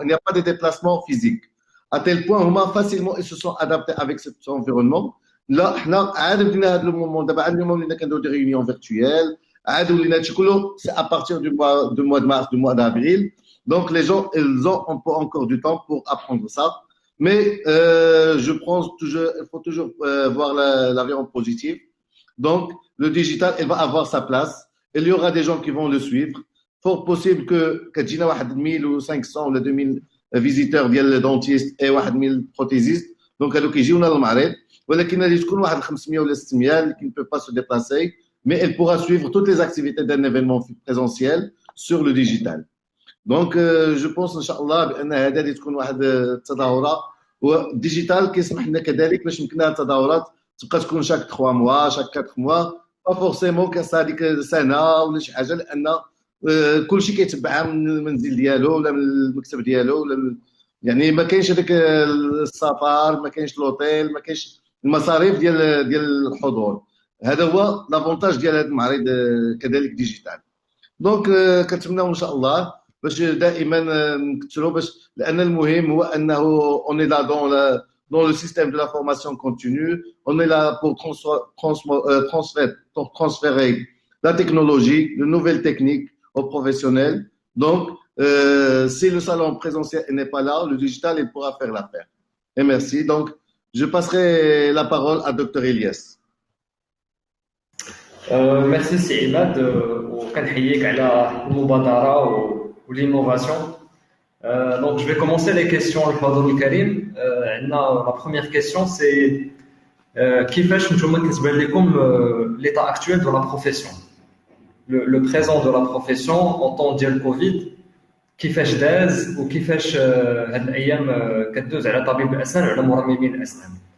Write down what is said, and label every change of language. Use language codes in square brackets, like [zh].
[fr] Il n'y a pas de déplacement physique. À tel point هما facilement ils se sont adaptés avec cet environnement. [ar] لا حنا عاد بدينا هذا المومون دابا عاد اليوم ولينا كنديروا دي réunions virtuelles عاد ولينا هادشي كله [fr] c'est à partir du mois de mars, du mois d'avril. Donc les gens ils ont encore du temps pour apprendre ça. Mais je pense toujours il faut toujours voir la variante positive. Donc le digital il va avoir sa place. Il y aura des gens qui vont le suivre. Fort possible que [ar] كتجينا واحد 1500 ولا 2000 فيزيتور ديال دونتيست اي واحد من البروتيزيست. دونك هادو كيجيونا للمعرض ولكن غادي تكون واحد 500 ولا 600 اللي [fr] ne peut pas se déplacer mais elle pourra suivre toutes les activités d'un événement présentiel sur le digital. Donc je pense [ar] ان شاء الله بان هذا غادي تكون واحد التظاهره والديجيتال كيسمح لنا كذلك باش يمكننا التظاهرات تبقى تكون شاك 3 موا شاك 4 موا با فورسيمون كاس هذيك سنه ولا شي حاجه لان كلشي كيتبعها من المنزل ديالو ولا من المكتب ديالو ولا يعني ما كاينش هذاك السفر ما كاينش لوطيل ما كاينش المصاريف ديال الحضور. هذا هو لافونتاج ديال هذا المعرض كذلك ديجيتال. دونك كنتمناو ان شاء الله باش دائما نكثروا باش لان المهم هو انه اون لا [fr] dans le système de la formation continue, on est là pour transférer la technologie, de nouvelles techniques aux professionnels. Donc, si le salon présentiel n'est pas là, le digital, il pourra faire l'affaire. Et merci. Donc, je passerai la parole à Dr. Elias. Merci Imad. [ar] وكنحييك على المبادرة والinnovation. [fr] Donc, je vais commencer les questions au Fadl Karim. La première question, c'est [ar] كيفاش نتوما كتبان لكم [fr] l'état actuel de la profession, le présent de la profession en temps [ar] ديال كوفيد كيفاش داز وكيفاش هاد الايام كدوز على طبيب الاسنان وعلى مرممين الاسنان.